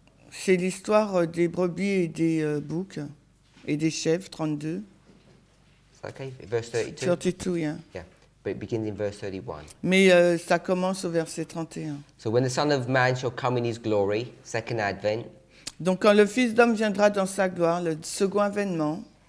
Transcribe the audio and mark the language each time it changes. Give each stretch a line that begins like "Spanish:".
French: C'est l'histoire des brebis et des boucs et des chèvres, 32.
English: Is that okay? Verse 32? 32, yeah. Yeah. but it begins in verse 31.
French: Mais ça commence au verset 31.
English: So when the Son of Man shall come in his glory, second advent,
French: Donc quand le Fils d'homme viendra dans sa gloire, le second avènement,